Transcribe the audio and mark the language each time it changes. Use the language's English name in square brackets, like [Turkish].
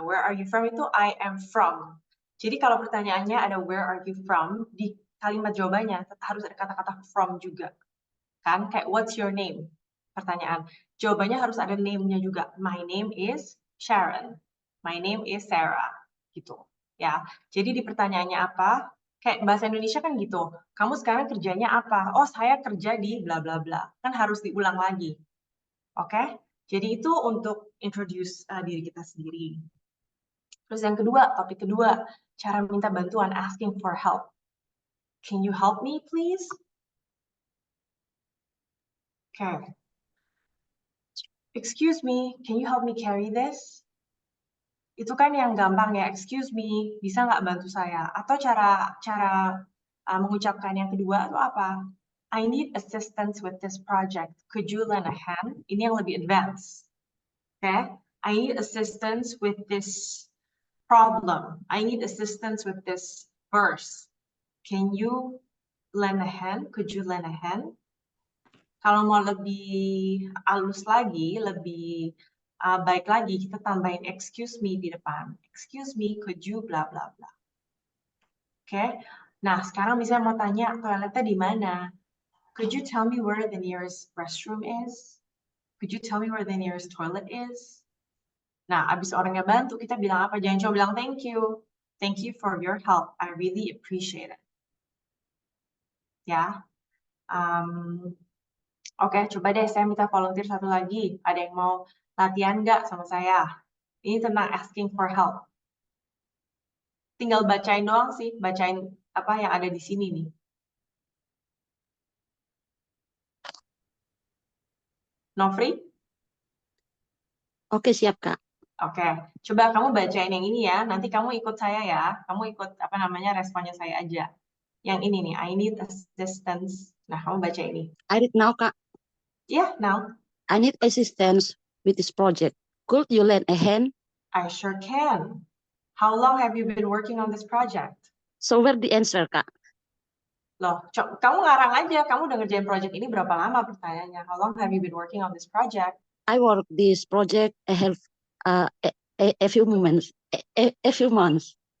[English] Where are you from [Indonesian] itu [English] I am from. [Indonesian] Jadi kalau pertanyaannya ada [English] where are you from, [Indonesian] di kalimat jawabannya harus ada kata-kata from juga. Kan kayak [English] what's your name? [Indonesian] Pertanyaan. Jawabannya harus ada name-nya juga. [English] My name is Sharon. My name is Sarah. [Indonesian] Gitu. Ya. Jadi di pertanyaannya apa? Kayak bahasa Indonesia kan gitu. Kamu sekarang kerjanya apa? Oh, saya kerja di bla bla bla. Kan harus diulang lagi. Oke? Jadi itu untuk introduce diri kita sendiri. Terus yang kedua, topik kedua, cara minta bantuan, [English] asking for help. Can you help me, please? Okay. Excuse me, can you help me carry this? [Indonesian] Itu kan yang gampang ya, [English] excuse me, [Indonesian] bisa nggak bantu saya? Atau cara mengucapkan yang kedua itu apa? [English] I need assistance with this project. Could you lend a hand? [Indonesian] Ini yang lebih advance. [English] Okay? I need assistance with this problem. I need assistance with this verse. Can you lend a hand? Could you lend a hand? [Indonesian] Kalau mau lebih halus lagi, lebih baik lagi, kita tambahin [English] excuse me [Indonesian] di depan. [English] Excuse me, could you bla bla bla. [Indonesian] Oke. Nah, sekarang misalnya mau tanya toiletnya di mana? [English] Could you tell me where the nearest restroom is? Could you tell me where the nearest toilet is? [Indonesian] Nah, abis orangnya bantu, kita bilang apa? Jangan cuma bilang [English] thank you. Thank you for your help. I really appreciate it. [Indonesian] Ya. Oke, coba deh saya minta volunteer satu lagi. Ada yang mau latihan nggak sama saya? Ini tentang [English] asking for help. [Indonesian] Tinggal bacain doang sih, bacain apa yang ada di sini nih. Nofri? Oke, siap, Kak. Oke, coba kamu bacain yang ini ya. Nanti kamu ikut saya ya. Kamu ikut apa namanya responnya saya aja. Yang ini nih, [English] I need assistance. [Indonesian] Nah, kamu baca ini. [English] I read now, Kak. Yeah, now. I need assistance with this project. Could you lend a hand? I sure can. How long have you been working on this project? So where the answer, Kak? [Indonesian] Loh, kamu ngarang aja. Kamu udah ngerjain project ini berapa lama pertanyaannya? [English] How long have you been working on this project? I work this project a few moments, a few months.